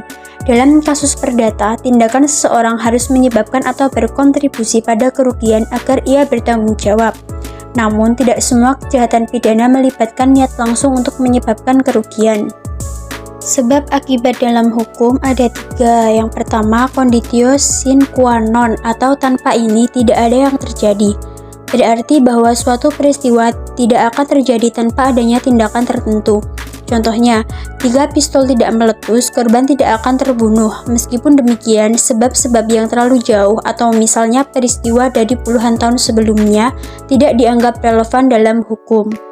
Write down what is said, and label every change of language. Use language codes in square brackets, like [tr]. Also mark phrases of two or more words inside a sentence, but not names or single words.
[id] Dalam kasus perdata, tindakan seseorang harus menyebabkan atau berkontribusi pada kerugian agar ia bertanggung jawab. Namun, tidak semua kejahatan pidana melibatkan niat langsung untuk menyebabkan kerugian. Sebab akibat dalam hukum ada 3. Yang pertama, [la] conditio sine qua non [id] atau tanpa ini tidak ada yang terjadi. Berarti bahwa suatu peristiwa tidak akan terjadi tanpa adanya tindakan tertentu. Contohnya, jika pistol tidak meletus, korban tidak akan terbunuh. Meskipun demikian, sebab-sebab yang terlalu jauh atau misalnya peristiwa dari puluhan tahun sebelumnya tidak dianggap relevan dalam hukum.